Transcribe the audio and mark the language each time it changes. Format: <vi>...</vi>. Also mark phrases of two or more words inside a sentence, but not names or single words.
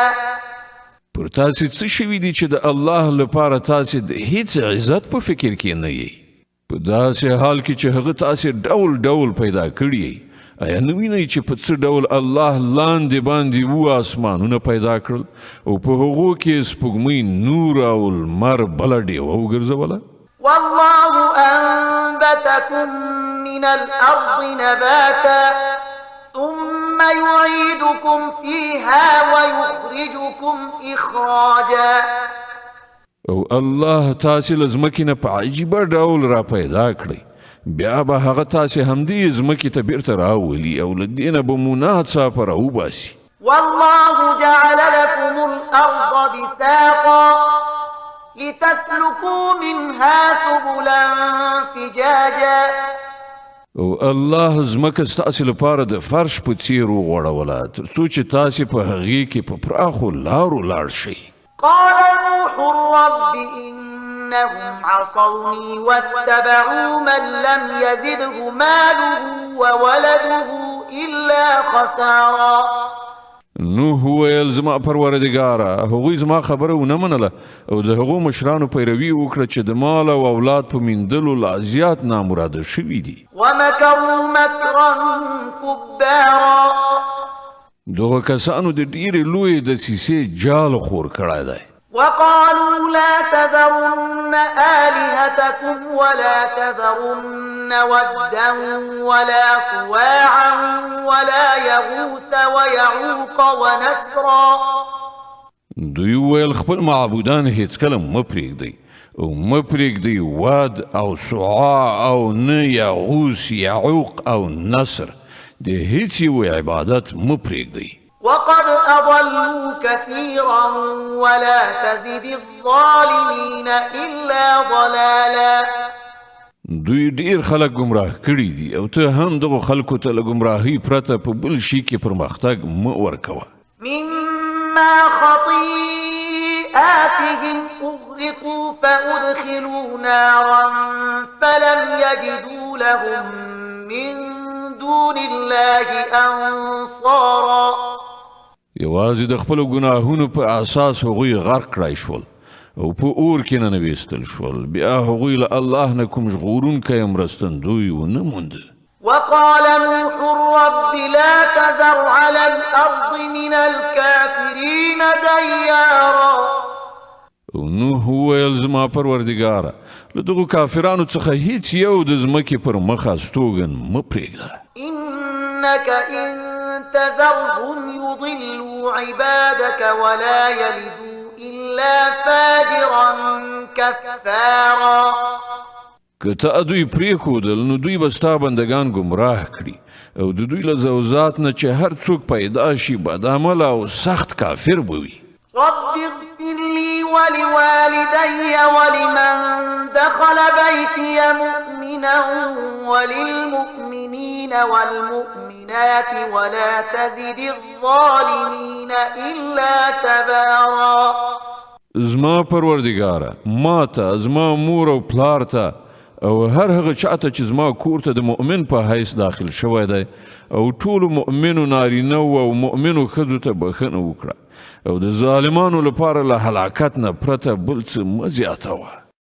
<ps>پر تاسې څه شوي دي چې د الله لپاره تاسې د هیڅ عزت په فکر کې نه یئ په داسې حال کې چې هغه تاسې ډول ډول پیدا کړي آیا نه وینئ چې په څه ډول الله لاندې باندې آسمانونه پیدا کړل او په هغو کې سپوږمۍ نور او لمر بله ډیوه وګرځوله</ps> <ar>والله أنبتكم من الأرض نباتا ثم يعيدكم فيها ويخرجكم إخراجا</ar> <ps>او الله تاسې له ځمکې نه په عجیبه ډول را پیدا کړئ بیا به هغه تاسې همدې ځمکې ته بیرته راولي او له دې نه به مو ناڅاپه راوباسي.</ps> <ar>والله جعل لكم الأرض بساطا لتسلكوا منها سبلا فجاجا.</ar> <ps>او الله ځمکه ستاسې لپاره د فرش په څیر وغوړوله تر څو چې تاسې په هغې کې په پراخو لارو لاړ شئ.</ps> <ar>قال نوح رب إنهم عصوني واتبعوا من لم يزده ماله وولده إلا خسارا.</ar> <ps>نوح وویل زما پروردګاره هغوی زما خبره ونه منله او د هغو مشرانو پیروي وکړه چې د مال او اولاد په میندلو لا زیات نامراده شوي دي.</ps> <ar>ومكروا مكرا كبارا.</ar> <ps>دغه کسانو د ډېرې لویې دسیسې جال خور کړی دی.</ps> <ar>وقالوا لا تذرن آلهتكم ولا تذرن ودا ولا صواعا ولا يغوث ويعوق ونسرا.</ar> <ps>دوی ویل خپل معبودان هیڅکله مه پرېږدئ او مه پرېږدئ واد او سعا او نه یغوث یعوق او نصر د هیڅ یو عبادت مه پرېږدئ.</ps> <ar>وقد أضلوا كثيرا ولا تزد الظالمين إلا ضلالا.</ar> <ps>دوی ډیر خلک گمراه کړي دي او ته هم دغه خلکو ته له گمراهۍ پرته په بل شي کې پرمختګ مه ورکوه.</ps> <ar>مما خطيئاتهم أغرقوا فأدخلوا نارا فلم يجدوا لهم من دون الله أنصارا.</ar> <ps>یوازې د خپلو ګناهونو په اساس هغوی غرق کړای شول او په اور کې ننویستل شول. بیا هغوی له الله نه کوم ژغورونکی مرستندوی ونه موند.</ps> <ar>وقال نوح رب لا تذر على الأرض من الكافرين ديارا.</ar> <ps>او نوح وویل زما پروردګاره له دغو کافرانو څخه هیڅ یو د ځمکې پر مخ استوګن مه پرېږده.</ps> <ar>إنك إن تذرهم يضلوا عبادك ولا يلدوا إلا فاجرا كفارا.</ar> <ps>که ته دوی پرېښودل نو دوی به ستا بندګان ګمراه کړي او د دوی له زوزات نه چې هر څوک پیدا شي بدعمله او سخت کافر به وي.</ps> <ar>رب اغفر لي ولوالدي ولمن دخل بيتي مؤمنا وللمؤمنين والمؤمنات ولا تزد الظالمين إلا تبارا.</ar> <ps>زما پروردګاره ما ته زما مور او پلار ته او هر هغه چاته چې زما کور ته د مؤمن په حیث داخل شوی دی او ټولو مؤمنو نارینه او مؤمنو ښځو ته بښنه وکړه او د ظالمانو لپاره له هلاکت نه پرته بل څه مه زیاتوه.</ps>